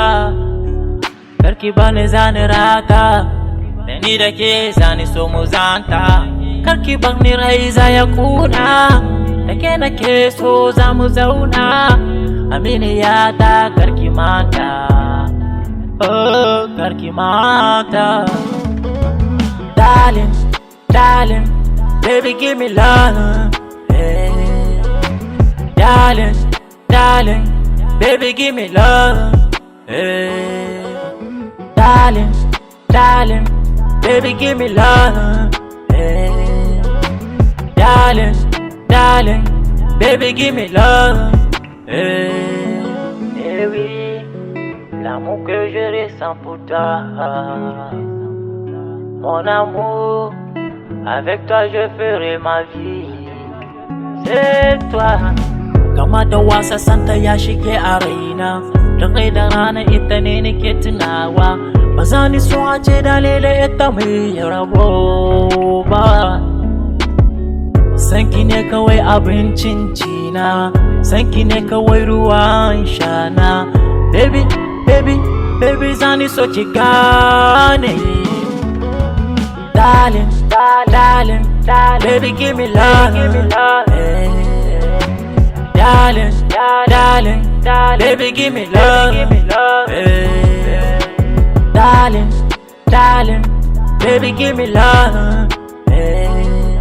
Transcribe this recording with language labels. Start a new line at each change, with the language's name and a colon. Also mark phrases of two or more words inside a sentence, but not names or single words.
Hausa: Karki ba ni zani rata, da ni da ke zani so mu zanta. Karki ba ni rai za ya kuna, da ke na ke so za mu zauna. Aminiyata karki mata, oh karki mata.
English: Darling, darling, baby give me love. Hey. Darling, darling, baby give me love. Hey. Darling, darling, baby give me love. Hey. Darling, darling, baby give me love. Hey.
French: Eh oui, l'amour que je ressens pour toi. Mon amour, avec toi je ferai ma vie. C'est toi.
Hausa: Kama da wasa santa ya shige a raina, dare da rana ita ne nake tunawa. Ba za ni so a ce dalilin ita mai rabo ba. Sanki ne kawai abincin cina, sanki ne kawai ruwan shana.
English: Baby, baby, baby
Hausa: za ni so ki gane.
English: Darling, darling, darling, baby give me love, hey. Darling, darling, darling, baby give me love, hey. Darling, darling, baby give me love, hey.